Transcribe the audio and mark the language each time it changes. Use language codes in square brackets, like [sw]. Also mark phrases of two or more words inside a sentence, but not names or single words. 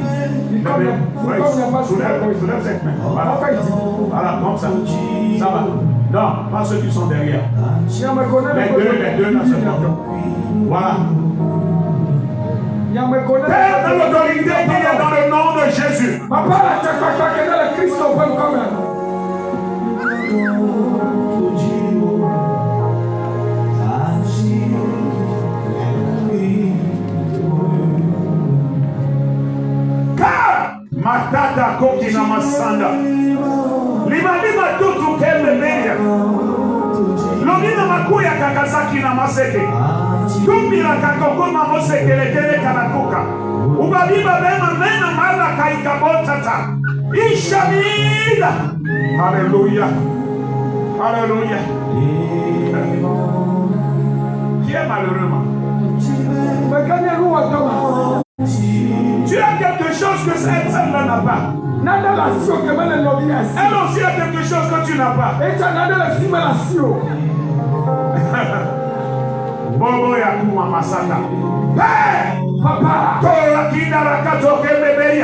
[fr] Soulève cette main. Voilà, comme ça. Ça va. Non, pas ceux qui sont derrière. Les deux, là, c'est bon. Voilà. Père, dans l'autorité qu'il y a dans le nom de Jésus. [sw] Hapana cha kutengeneza Kristo kwa mkono. Matata koki na masanda. Limalima tutu kembe meya. Lomina makuya kakasaki na maseke. Tumbira kakokoma moseke lekele kanakuka. Ubabiba bema mena mala kaikabotata. Ishamida. [fr] Alléluia. Alléluia. Qui est malheureusement? Tu as quelque chose que cette femme n'a pas. Elle aussi a quelque chose que tu n'as pas. Bobo ya kuma masata. Papa, Tora kidara katoke bebeya.